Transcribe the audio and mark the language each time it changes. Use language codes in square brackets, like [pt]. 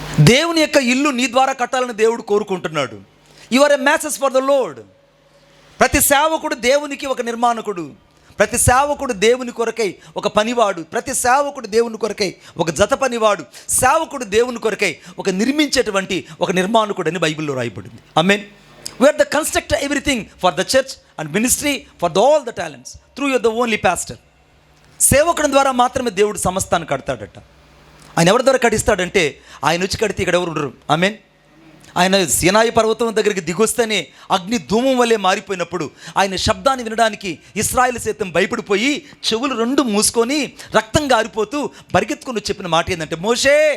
[te] దేవుని యొక్క ఇల్లు నీ ద్వారా కట్టాలని దేవుడు కోరుకుంటున్నాడు. [en] You are a masses for the lord. [te] ప్రతి సేవకుడు దేవునికి ఒక నిర్మాణకుడు, ప్రతి సేవకుడు దేవుని కొరకై ఒక పనివాడు, ప్రతి సేవకుడు దేవుని కొరకై ఒక జత పనివాడు, సేవకుడు దేవుని కొరకై ఒక నిర్మించేటువంటి ఒక నిర్మాణకుడు అని బైబిల్లో రాయబడింది. ఆమేన్. [en] We are the constructor everything for the church and ministry for all the talents through you are the only pastor. [te] సేవకుని ద్వారా మాత్రమే దేవుడు సమస్తాన్ని కడతాడట. ఆయన ఎవరి ద్వారా కడిస్తాడంటే ఆయన వచ్చి కడితే ఇక్కడ ఎవరు ఉండరు. ఆమేన్. ఆయన సీనాయి పర్వతం దగ్గరికి దిగొస్తేనే అగ్ని ధూమం వల్లే మారిపోయినప్పుడు ఆయన శబ్దాన్ని వినడానికి ఇశ్రాయేలు సైతం భయపడిపోయి చెవులు 2 మూసుకొని రక్తం గారిపోతూ పరిగెత్తుకొని చెప్పిన మాట ఏంటంటే, మోషే